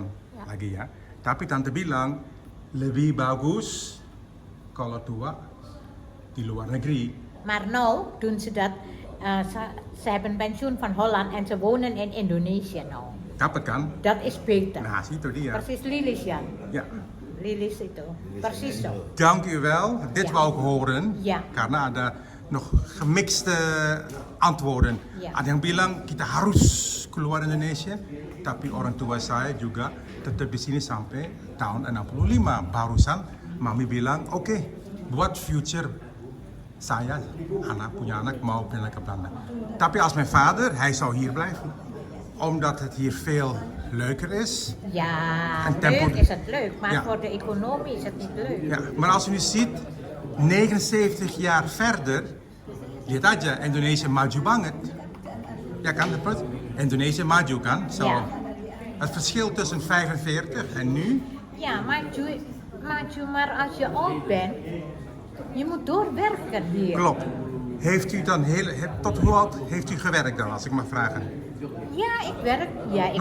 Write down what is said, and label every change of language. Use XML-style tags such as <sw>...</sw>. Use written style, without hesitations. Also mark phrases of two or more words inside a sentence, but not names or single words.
<id>Ya. lagi ya. Tapi tante bilang lebih bagus kalau tua di luar negeri.</id> <nl>Maar nou doen ze dat. Ze hebben pensioen van Holland en ze wonen in Indonesië nou.</nl> <id>Dapat kan?</id> <nl>Dat is beter.</nl> <id>Nah, itu dia.</id> <nl>Precies Lilis Jan. Ja.</nl> <id>Lilis itu.</id> <nl>Precies zo. Dank u wel. Dit Ja. wou ik horen. Ja.</nl> <id>Karena ada</id> <nl>nog gemixte antwoorden. Ja.</nl> <id>Ada yang bilang kita harus keluar Indonesia, tapi orang tua saya juga tetap di sini sampai tahun 65. Barusan mami bilang, oke, buat future saya, punya anak mau pindah ke Belanda.</id> <nl>Tapi als mijn vader, hij zou hier blijven. omdat het hier veel leuker is. Ja, En tempo- leuk is het leuk, maar Ja. voor de economie is het niet leuk. Ja, maar als u nu ziet, 79 jaar verder,</nl> <id>lihat aja Indonesia maju banget. Ja kan, dat Indonesia maju kan.</id> <nl>Zo. Ja. Het verschil tussen 45 en nu, Ja, maju, maar als je oud bent, je moet doorwerken hier. klopt. Heeft u dan tot hoe oud heeft u gewerkt dan, als ik mag vragen? Ja, ik werk. Ja, ik</nl>